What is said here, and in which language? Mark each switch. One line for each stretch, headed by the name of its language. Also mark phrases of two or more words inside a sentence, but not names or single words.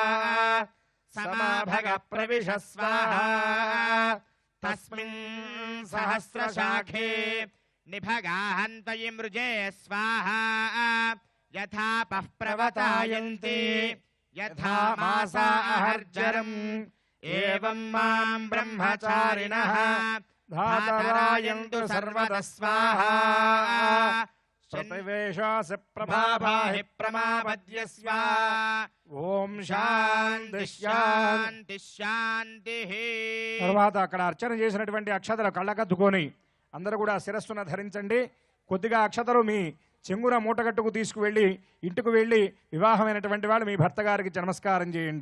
Sanskrit: समाभगप्रविश स्वाहा तस्मिन् सहस्रशाखे निभगाहन्तयि मृजे स्वाहा यथापः प्रवतायन्ति यथा मासा अहर्जरम् एवं मां ब्रह्मचारिणः धातरायन्तु सर्वतः स्वाहा प्रतिवेशासि प्रभाभाहि प्रमापद्य स्वाहा ఓం శాంతి శాంతి శాంతి.
Telugu: తర్వాత అక్కడ అర్చన చేసినటువంటి అక్షతలు కళ్ళకద్దుకొని అందరూ కూడా శిరస్సును ధరించండి. కొద్దిగా అక్షతలు మీ చెంగున మూటగట్టుకు తీసుకువెళ్ళి ఇంటికి వెళ్ళి వివాహమైనటువంటి వాళ్ళు మీ భర్త గారికి నమస్కారం చేయండి.